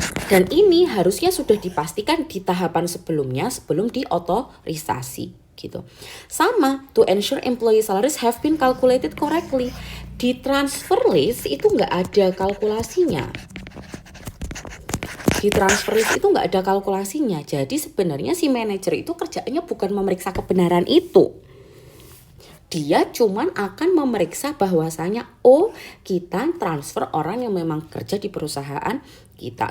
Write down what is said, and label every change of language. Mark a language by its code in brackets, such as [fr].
[id] Dan ini harusnya sudah dipastikan di tahapan sebelumnya sebelum diotorisasi gitu. [en] Sama, to ensure employee salaries have been calculated correctly. [id] Di transfer list itu nggak ada kalkulasinya. Di transfer list itu nggak ada kalkulasinya. Jadi sebenarnya si manajer itu kerjaannya bukan memeriksa kebenaran itu. Dia cuman akan memeriksa bahwasanya kita transfer orang yang memang kerja di perusahaan kita.